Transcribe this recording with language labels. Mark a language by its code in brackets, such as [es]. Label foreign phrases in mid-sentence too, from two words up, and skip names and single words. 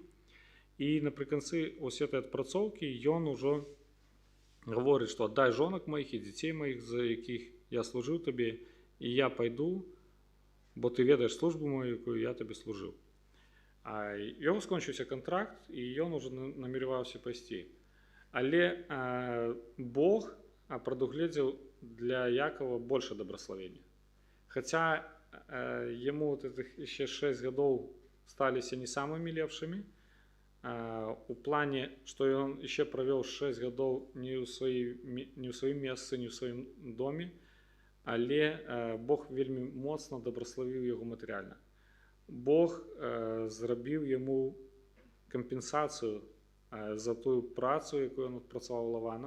[be] І напрыканцы ось этой адпрацоўкі ён ужо гаворыць, што аддай жонак маіх і дзяцей маіх, за якіх я служыў табе, і я пайду, бо ты ведаеш службу мою, якую я табе служыў. А [uk] його скончився [be] контракт, і ён уже намереваўся пайсці. Але Бог прадугледзеў для Якова больше добраславення. Хаця яму [ru] вот этих еще [be] 6 гадоў сталіся не самымі лепшымі, у плане, што ён яшчэ правёў 6 гадоў не ў сваім месцы, не ў сваім доме, але Бог вельмі моцна добраславіў яго матэрыяльна. Бог зрабіў яму кампенсацыю за тую працу, якую ён адпрацаваў у Лавана.